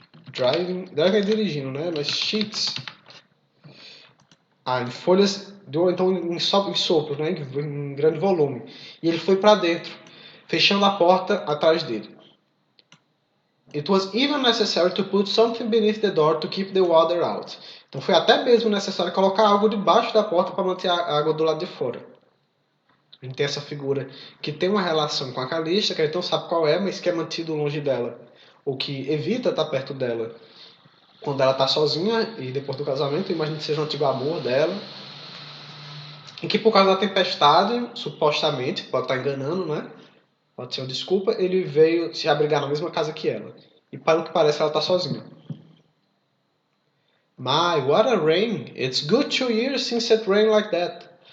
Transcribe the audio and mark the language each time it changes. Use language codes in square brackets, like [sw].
[pt] Driving é dirigindo, né? Mas sheets. Em folhas, então em sopro, né? Em grande volume. E ele foi para dentro, fechando a porta atrás dele. [en] It was even necessary to put something beneath the door to keep the water out. [pt] Então foi até mesmo necessário colocar algo debaixo da porta para manter a água do lado de fora. A gente tem essa figura que tem uma relação com a Calista, que a gente não sabe qual é, mas que é mantido longe dela, ou que evita estar perto dela quando ela está sozinha e depois do casamento, imagino que seja um antigo amor dela, e que por causa da tempestade, supostamente, pode estar enganando, né? Pode ser uma desculpa, ele veio se abrigar na mesma casa que ela. E para o que parece, ela está sozinha. [en] My, what a rain! It's good 2 years since it rained like that.